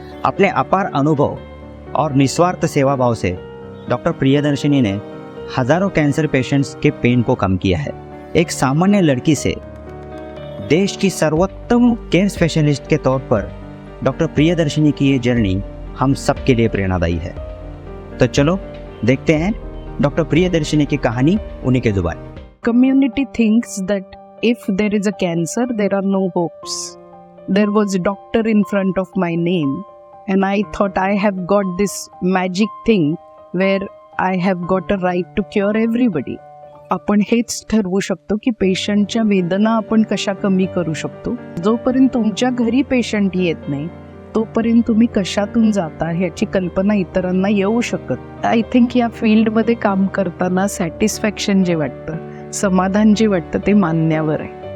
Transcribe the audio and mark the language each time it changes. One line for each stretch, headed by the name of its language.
Hindi: अपने अपार अनुभव और निस्वार्थ सेवा भाव से डॉक्टर प्रियदर्शिनी ने हजारों कैंसर पेशेंट्स के पेन को कम किया है। एक सामान्य लड़की से देश की सर्वोत्तम केयर स्पेशलिस्ट के तौर पर डॉक्टर प्रियदर्शिनी की ये जर्नी हम सबके लिए प्रेरणादायी है। तो चलो देखते हैं डॉक्टर प्रियदर्शिनी की कहानी उन्हीं के जुबान।
English: Community thinks that if there is a cancer, there are no hopes. There was a doctor in front of my name and I thought I have got this magic thing where I have got a right to cure everybody.
Marathi: आपण हेच ठरवू शकतो की पेशंटच्या वेदना आपण कशा कमी करू शकतो. जोपर्यंत तुमच्या घरी पेशंट येत नाही तोपर्यंत तुम्ही कशातून जाता ह्याची कल्पना इतरांना येऊ शकत. आय थिंक या फील्डमध्ये काम करताना सॅटिस्फॅक्शन जे वाटतं, समाधान जे वाटतं ते मानण्यावर आहे.